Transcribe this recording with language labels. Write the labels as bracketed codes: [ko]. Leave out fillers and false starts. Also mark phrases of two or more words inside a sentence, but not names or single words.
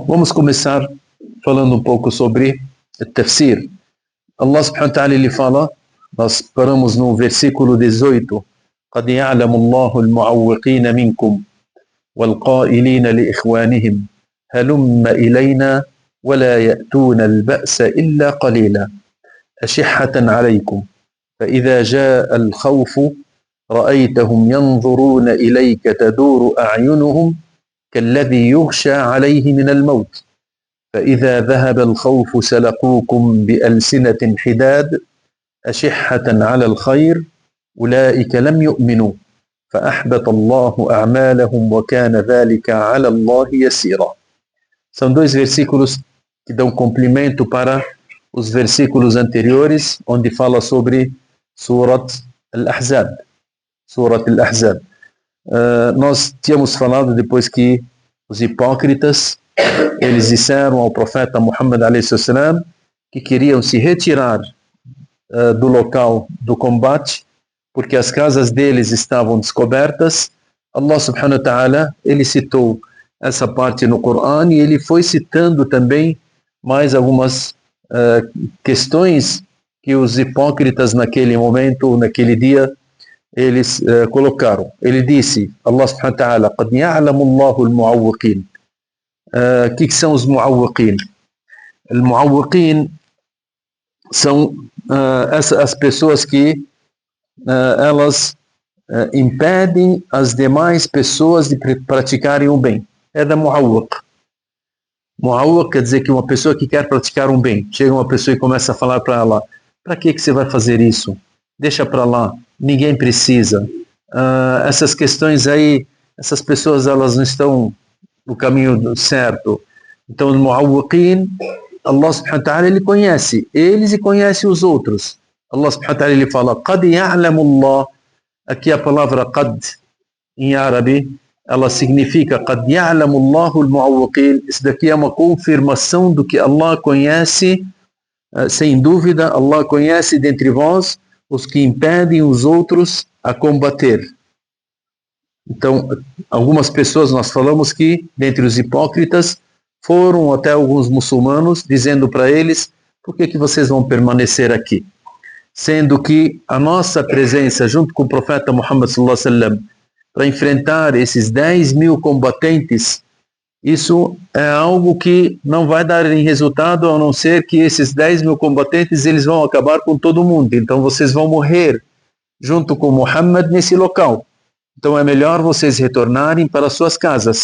[pt] Vamos começar falando um pouco sobre o tafsir. [ar] الله سبحانه وتعالى [pt] ele fala, nós paramos no versículo 18, [ar] قَدْ يَعْلَمُ اللَّهُ الْمُعَوِّقِينَ مِنْكُمْ وَالْقَائِلِينَ لِإِخْوَانِهِمْ هَلُمَّ إِلَيْنَا وَلَا يَأْتُونَ الْبَأْسَ إِلَّا قَلِيلًا أَشِحَّةً عَلَيْكُمْ فَإِذَا جَاءَ الْخَوْفُ رَأَيْتَهُمْ يَنْظُرُونَ إِلَيْكَ تَدُورُ أَعْيُنُهُمْ كالذي يغشى عليه من الموت فإذا ذهب الخوف سلقوكم بألسنة حداد أشحة على الخير أولئك لم يؤمنوا فأحبط الله أعمالهم وكان ذلك على الله يسيرا. [pt] São dois versículos que dão complemento para os versículos anteriores, onde fala sobre Surat Al-Ahzab. Surat Al-Ahzab. Nós tínhamos falado depois que os hipócritas eles disseram ao profeta Muhammad a.s. que queriam se retirar do local do combate porque as casas deles estavam descobertas. [ar] الله سبحانه وتعالى [pt] ele citou essa parte no Corão e ele foi citando também mais algumas questões que os hipócritas naquele momento, naquele dia eles colocaram. Ele disse, [ar] الله سبحانه وتعالى, قَدْ يَعْلَمُ اللَّهُ الْمُعَوِّقِينَ. [pt] Que são os mu'awwiqin? Os mu'awwiqin são as pessoas que elas impedem as demais pessoas de praticarem o bem. É da mu'awwiq. Mu'awwiq quer dizer que uma pessoa que quer praticar um bem, chega uma pessoa e começa a falar para ela, para que você vai fazer isso? Deixa para lá. Ninguém precisa. Essas questões aí, essas pessoas elas não estão no caminho certo. Então, os mu'awwiqin, [ar] الله سبحانه وتعالى, [pt] ele conhece eles e conhece os outros. [ar] الله سبحانه وتعالى, [pt] ele fala, [ar] قَدْ يَعْلَمُ اللَّهُ. [pt] Aqui a palavra قَدْ, em árabe, ela significa [ar] قَدْ يَعْلَمُ اللَّهُ الْمُعَوِّقِينَ. [pt] Isso daqui é uma confirmação do que Allah conhece, sem dúvida, Allah conhece dentre vós os que impedem os outros a combater. Então, algumas pessoas, nós falamos que, dentre os hipócritas, foram até alguns muçulmanos, dizendo para eles, por que vocês vão permanecer aqui? Sendo que a nossa presença, junto com o profeta Muhammad [ar] صلى الله عليه وسلم, [pt] para enfrentar esses 10 mil combatentes, isso é algo que não vai dar em resultado, a não ser que esses 10 mil combatentes eles vão acabar com todo mundo. Então vocês vão morrer junto com Muhammad nesse local. Então é melhor vocês retornarem para suas casas.